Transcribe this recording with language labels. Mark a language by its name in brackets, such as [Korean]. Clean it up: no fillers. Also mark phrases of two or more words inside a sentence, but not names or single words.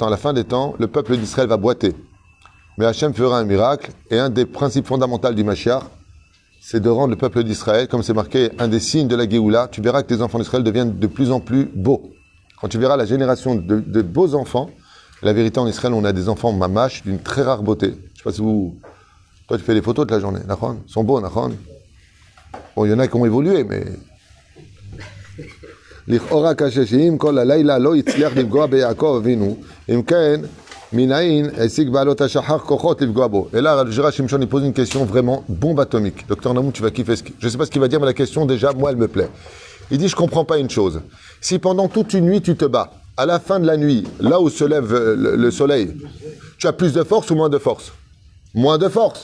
[French] À la fin des temps, le peuple d'Israël va boiter. Mais Hachem fera un miracle, et un des principes fondamentaux du Mashiach, c'est de rendre le peuple d'Israël, comme c'est marqué, un des signes de la Géoula. Tu verras que les enfants d'Israël deviennent de plus en plus beaux. Quand tu verras la génération de beaux enfants, la vérité en Israël, on a des enfants mamash d'une très rare beauté. Je ne sais pas si vous... Toi, tu fais des photos de la journée, Nachon? Ils sont beaux, Nachon? Bon, il y en a qui ont évolué, mais... [Hebrew] לכאורה כששאים כל הלילה לא הצליח לפגוע ביעקב אבינו, אם כן, מנין השיג בעלות השחר כוחות לפגוע בו. [French] Et là, Gérard Shimshon, il pose une question vraiment bombe atomique. Docteur Namoun, tu vas kiffer je ne sais pas ce qu'il va dire, mais la question, déjà, moi, elle me plaît. Il dit, je ne comprends pas une chose. Si pendant toute une nuit, tu te bats, à la fin de la nuit, là où se lève le soleil, tu as plus de force ou moins de force? Moins de force.